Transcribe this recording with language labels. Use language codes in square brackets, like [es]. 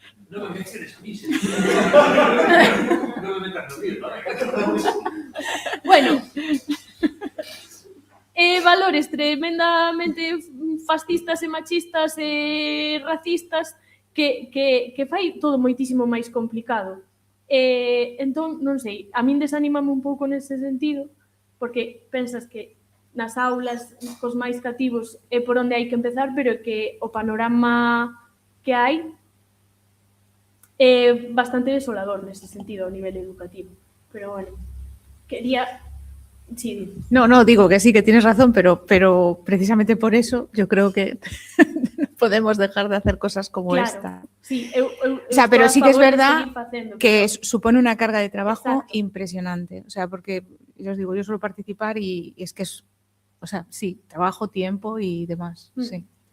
[es] No me menciones a mí, no me metas lo mío, ¿no? [gl] Bueno, valores tremendamente fascistas e machistas e racistas que fai todo moitísimo máis complicado. Entón, non sei, a min desanímame un pouco nese sentido, porque pensas que nas aulas cos máis cativos é por onde hai que empezar, pero que o panorama que hai é bastante desolador nese sentido a nivel educativo. [es] Pero bueno, quería... Sí. No, digo que sí, que tienes razón, pero precisamente por eso yo creo que podemos dejar de hacer cosas como esta. Sí, o sea, pero sí que es verdad que pero... supone una carga de trabajo Exacto. impresionante. O sea, porque yo os digo, yo suelo participar y es que es, o sea, sí, trabajo, tiempo y demás, sí.